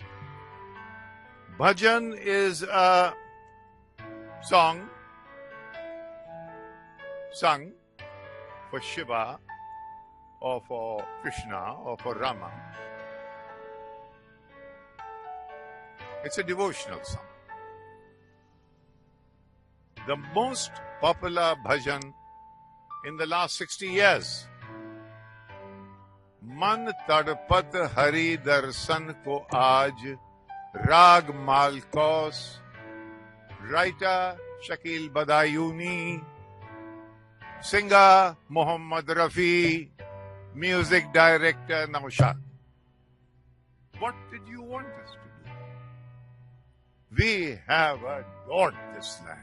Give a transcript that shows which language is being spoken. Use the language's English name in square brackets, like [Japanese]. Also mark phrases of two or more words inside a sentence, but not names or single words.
[English] Bhajan is a song sung for Shiva or for Krishna or for Rama. It's a devotional song. The most popular bhajan in the last 60 years. [Hindi] मन तड़पत हरि दर्शन को आज राग मालकोस. [English] Writer Shakil Badayuni. singer Muhammad Rafi, music director Naushad. What did you want us to do? We have adored this land.